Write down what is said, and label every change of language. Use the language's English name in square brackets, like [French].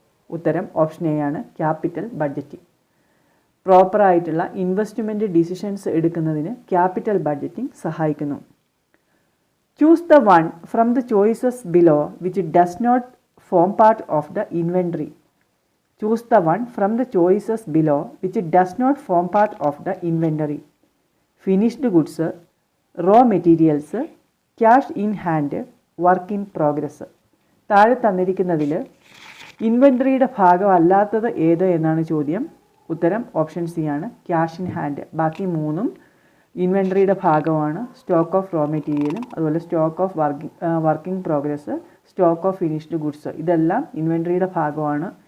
[Malayalam] ഉത്തരം option A ആണ്, capital budgeting. പ്രോപ്പറായിട്ടുള്ള ഇൻവെസ്റ്റ്മെൻറ്റ് ഡിസിഷൻസ് എടുക്കുന്നതിന് ക്യാപിറ്റൽ ബഡ്ജറ്റിംഗ് സഹായിക്കുന്നു. [English] Choose the one from the choices below which does not form part of the inventory. Choose the one from the choices below which does not form part of the inventory. Finished goods, raw materials, cash in hand, work in progress. [Malayalam] താഴെ തന്നിരിക്കുന്നതിൽ ഇൻവെൻറ്ററിയുടെ ഭാഗമല്ലാത്തത് ഏത് എന്നാണ് ചോദ്യം. ഉത്തരം option C ആണ്, cash in hand. ബാക്കി 3ഉം ഇൻവെൻറ്ററിയുടെ ഭാഗമാണ്. Stock of raw മെറ്റീരിയലും അതുപോലെ stock of working progress, stock of finished goods ഇതെല്ലാം ഇൻവെൻറ്ററിയുടെ ഭാഗമാണ്.